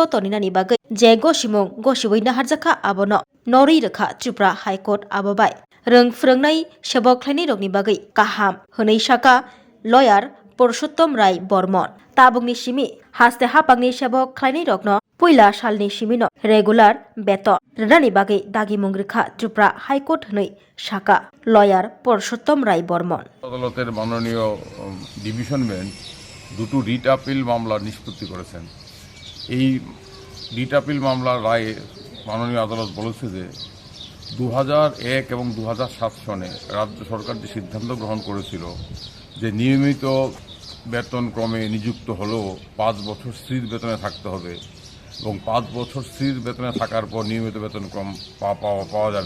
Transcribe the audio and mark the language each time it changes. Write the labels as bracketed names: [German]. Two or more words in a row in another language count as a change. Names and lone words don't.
[Kok Borok] toninani bagai je gosimung gosiboi naharjaka abono nori rekha Tripura High Court abobai rong phurungnai sebok khlaini rokni bagai kaham honei saka lawyer Purushottam Rai Bormon tabungni simi haste hapangni sebok khlaini rokno puila salni simino regular beton rani bagai dagi mungrekha Tripura High Court honei saka lawyer Purushottam Rai Bormon [Bangla] আদালতের মাননীয় [English] division bench [Bangla] দুটো [English] writ appeal [Bangla] মামলা নিষ্পত্তি করেছেন। এই [English] writ appeal [Bangla] মামলার রায়ে মাননীয় আদালত বলেছে যে 2001 এবং 2007 সনে রাজ্য সরকার যে সিদ্ধান্ত গ্রহণ করেছিল যে নিয়মিত বেতন ক্রমে নিযুক্ত হলেও 5 বছর স্থির বেতনে থাকতে হবে এবং 5 বছর স্থির বেতনে থাকার পর নিয়মিত বেতন ক্রম পাওয়া যাবে,